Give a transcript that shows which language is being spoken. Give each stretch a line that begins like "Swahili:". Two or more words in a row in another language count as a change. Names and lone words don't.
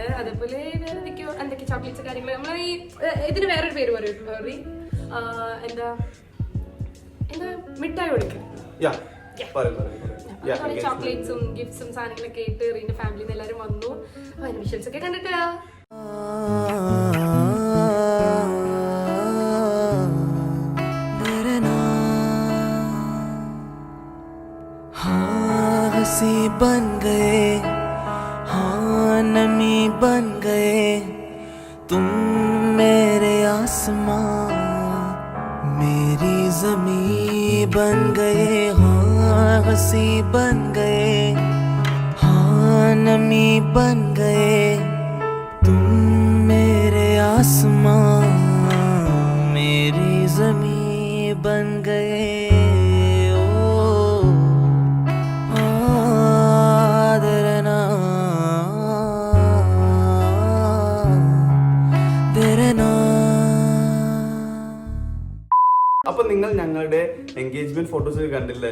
Malayalam: അതേപോലെ വേറെ എന്തൊക്കെ ചോക്ലേറ്റ്സ് കാര്യങ്ങൾ. നമ്മൾ ഈ ഇതിന് വേറൊരു പേര് പറയും. എന്താ മിഠായി കൊടുക്കും. ചോക്ലേറ്റ്സും ഗിഫ്റ്റ്സും സാധനങ്ങളൊക്കെ ആയിട്ട് റീന്റെ ഫാമിലിന്ന് എല്ലാരും വന്നു. അതിന്റെ വിഷ്വൽസ് ഒക്കെ കണ്ടിട്ടാ.
Hindi: बन गए हाँ नमी बन गए तुम मेरे आसमां मेरी ज़मीं बन गए हाँ हंसी बन गए हाँ नमी बन गए तुम मेरे आसमां मेरी ज़मीं बन गए
Malayalam: അപ്പൊ നിങ്ങൾ ഞങ്ങളുടെ എൻഗേജ്മെന്റ് ഫോട്ടോസ് ഒക്കെ കണ്ടില്ലേ?